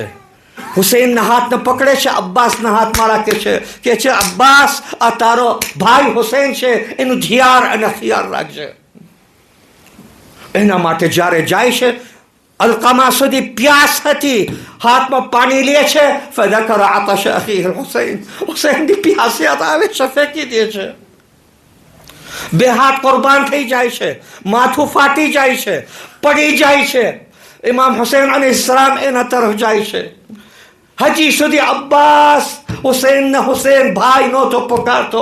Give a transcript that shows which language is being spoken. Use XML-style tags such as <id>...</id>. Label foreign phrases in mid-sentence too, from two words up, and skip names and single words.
<gu>હુસેનના હાથને પકડે છે, અબ્બાસના હાથમાં રાખે છે કે છે અબ્બાસ આ તારો ભાઈ હુસેન છે, એનું ધ્યાન અને ખ્યાલ રાખજે. એના માટે જ્યારે જાય છે અલકમા સુધી પ્યાસ હતી, હાથમાં પાણી લે છે.</gu> <ar>ફذكر عطش اخيه الحسين,</ar> <gu>હુસૈનની પ્યાસ યાદ આવે છે, ફેંકી દે છે. બે હાથ કુરબાન થઈ જાય છે, માથું ફાટી જાય છે, પડી જાય છે. ઇમામ હુસૈન અલૈહિસ્સલામ એના તરફ જાય છે. હજી સુધી અબ્બાસ હુસૈનને હુસૈન ભાઈ નહોતો પુકારતો.</gu>